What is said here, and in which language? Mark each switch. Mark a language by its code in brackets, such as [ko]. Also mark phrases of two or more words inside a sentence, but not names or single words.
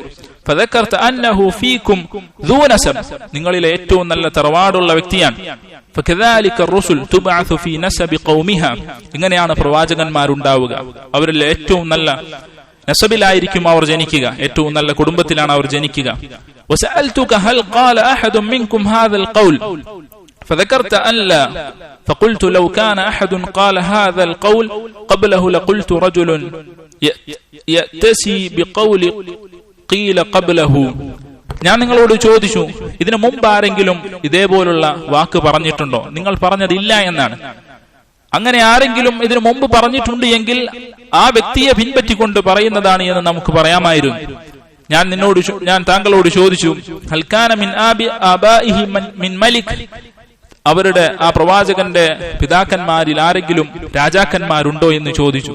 [ar] فذكرت أنه فيكم ذو نسب, [ml] നിങ്ങളിലെ ഏറ്റവും നല്ല തറവാടുള്ള വ്യക്തിയാണ്. [ar] فكذلك الرسل تبعث في نسب قومها, [ml] ഇങ്ങനെയാണ് പ്രവാചകന്മാരുണ്ടാവുക, അവരിൽ ഏറ്റവും നല്ല നസബിലായിരിക്കും അവർ ജനിക്കുക, ഏറ്റവും നല്ല കുടുംബത്തിലാണ് അവർ ജനിക്കുക. [ar] وسألتك هل قال أحد منكم هذا القول فذكرت أن لا فقلت لو كان أحد قال هذا القول قبله لقلت رجل يأتسي بقول قيل قبله. [ml] ഞാൻ നിങ്ങളോട് ചോദിച്ചു, ഇതിനു മുമ്പ് ആരെങ്കിലും ഇതേപോലുള്ള വാക്ക് പറഞ്ഞിട്ടുണ്ടോ? നിങ്ങൾ പറഞ്ഞതില്ല എന്നാണ്. അങ്ങനെ ആരെങ്കിലും ഇതിനു മുമ്പ് പറഞ്ഞിട്ടുണ്ട് എങ്കിൽ ആ വ്യക്തിയെ പിൻപറ്റിക്കൊണ്ട് പറയുന്നതാണ് എന്ന് നമുക്ക് പറയാമായിരുന്നു. ഞാൻ താങ്കളോട് ചോദിച്ചു, [ar] هل كان من آبائه من ملك, [ml] അവരുടെ ആ പ്രവാചകന്റെ പിതാക്കന്മാരിൽ ആരെങ്കിലും രാജാക്കന്മാരുണ്ടോ എന്ന് ചോദിച്ചു.